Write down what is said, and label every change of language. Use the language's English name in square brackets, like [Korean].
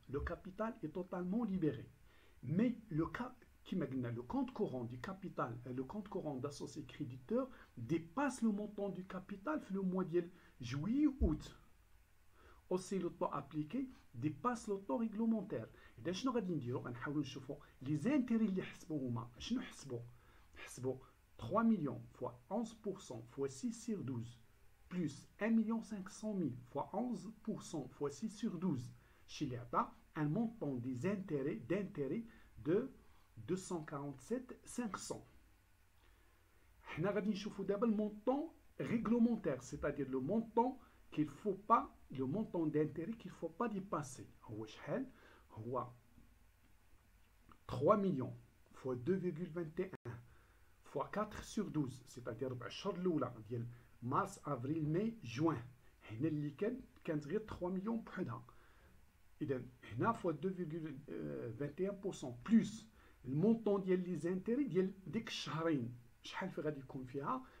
[French] Le capital est totalement libéré. Mais le compte courant du capital, le compte courant d'associé créditeur dépasse le montant du capital le mois de juillet-août. Aussi, le taux appliqué dépasse le taux réglementaire. [Arabic] إذا شنو غادي نديرو؟ غنحاولوا نشوفوا لي زانتيري اللي حسبوا هما شنو حسبوا [French] 3 millions fois 11% fois 6 sur 12 [Arabic] plus 1 500 000 fois 11% fois 6 sur 12 chez اللي عطا [French] un montant des intérêts de 247 500. [Arabic] حنا غادي نشوفوا دابا المونطون [French] réglementaire, c'est-à-dire le montant qu'il faut pas, le montant d'intérêt qu'il ne faut pas dépasser. [Arabic] هو شحال؟ هو [French] 3 millions fois 2,21 fois 4 sur 12, c'est-à-dire [Arabic] 4 الشهور الاولى ديال مارس افريل ماي جوان. هنا اللي كانت غير 3 مليون بوحدها. اذا هنا فوا 2,21% بلس المونطون ديال لي زانتيري ديال ديك الشهرين شحال غادي يكون فيها؟